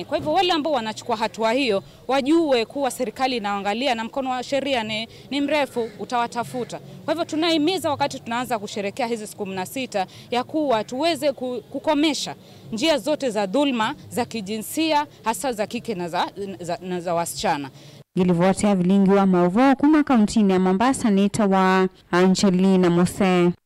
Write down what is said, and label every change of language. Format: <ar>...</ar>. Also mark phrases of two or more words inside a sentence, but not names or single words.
<sw>Kwa hivyo wale ambao wanachukua hatua hiyo wajue kuwa serikali inaangalia na mkono wa sheria ni mrefu utawatafuta. Kwa hivyo tunahimiza wakati tunaanza kusherehekea hizi siku 16 ya kuwa tuweze kukomesha njia zote za dhulma za kijinsia hasa za kike na za wasichana.</sw> <kam>Gilivotea vilingi wa maovu kuma kauntini ya Mombasa nita wa Angelina Mose.</kam>